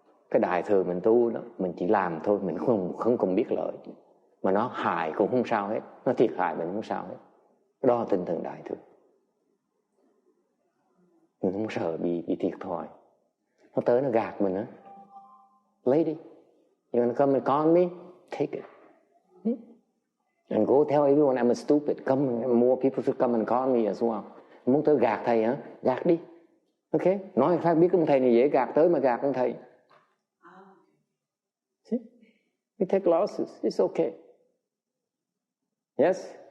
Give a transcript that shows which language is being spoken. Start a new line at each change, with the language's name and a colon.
Vietnamese: Cái đại thừa mình tu đó, mình chỉ làm thôi, mình không cần biết lợi. Mà nó hại cũng không sao hết, nó thiệt hại mình không sao hết. Đó là tinh thần đại thừa. Mình không sợ bị thiệt thòi. Nó tới nó gạt mình á.
English: lady, you want to come and con me? Take it. And go tell everyone I'm a stupid. Come, more people should come and con me as well.
Vietnamese: Muốn tới gạt thầy hả? Gạt đi. Ok, nói khác biết ông thầy này dễ gạt, tới mà gạt ông thầy.
English: See? We take losses. It's okay. Yes?